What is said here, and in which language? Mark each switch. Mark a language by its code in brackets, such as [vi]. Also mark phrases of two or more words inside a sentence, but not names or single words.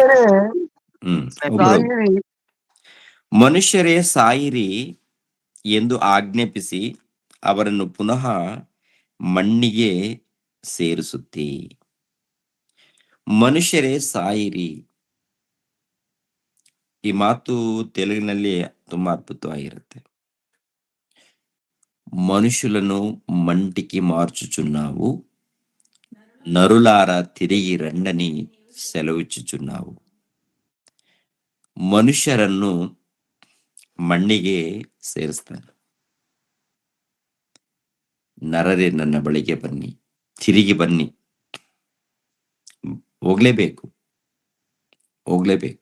[kn] ಮನುಷ್ಯರೇ ಸಾಯಿರಿ ಎಂದು ಆಜ್ಞಾಪಿಸಿ ಅವರನ್ನು ಪುನಃ ಮಣ್ಣಿಗೆ ಸೇರಿಸುತ್ತಿ. ಮನುಷ್ಯರೇ ಸಾಯಿರಿ. ಈ ಮಾತು ತೆಲುಗಿನಲ್ಲಿ ತುಂಬಾ ಅದ್ಭುತವಾಗಿರುತ್ತೆ. [te] మనుషులను మంటికి మార్చుచున్నావు, నరులారా తిరిగి రండని సెలవిచ్చుచున్నావు. [kn] ಮನುಷ್ಯರನ್ನು ಮಣ್ಣಿಗೆ ಸೇರಿಸ್ತಾನೆ. ನರರೇ ನನ್ನ ಬಳಿಗೆ ಬನ್ನಿ, ತಿರುಗಿ ಬನ್ನಿ. ಹೋಗ್ಲೇಬೇಕು, ಹೋಗ್ಲೇಬೇಕು.